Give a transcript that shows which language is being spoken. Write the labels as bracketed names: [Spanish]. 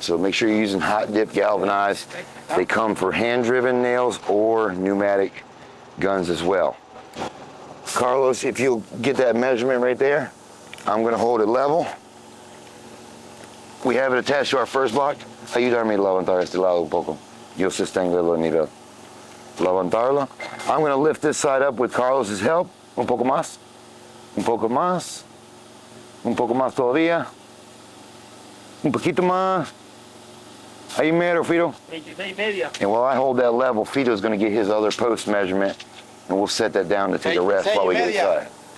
[English] So make sure you're using hot dip galvanized. They come for hand driven nails or pneumatic guns as well. Carlos, if you'll get that measurement right there, I'm gonna hold it level. We have it attached to our first block. [Spanish] Ayúdame a levantar este lado un poco. Yo sostengo el nivel. Levantarlo. [English] I'm gonna lift this side up with Carlos's help. [Spanish] Un poco más. Un poco más. Un poco más todavía. Un poquito más. Ahí mero, Fido. 26.5. [English] And while I hold that level, Fido's gonna get his other post measurement, and we'll set that down to take a rest while we get inside.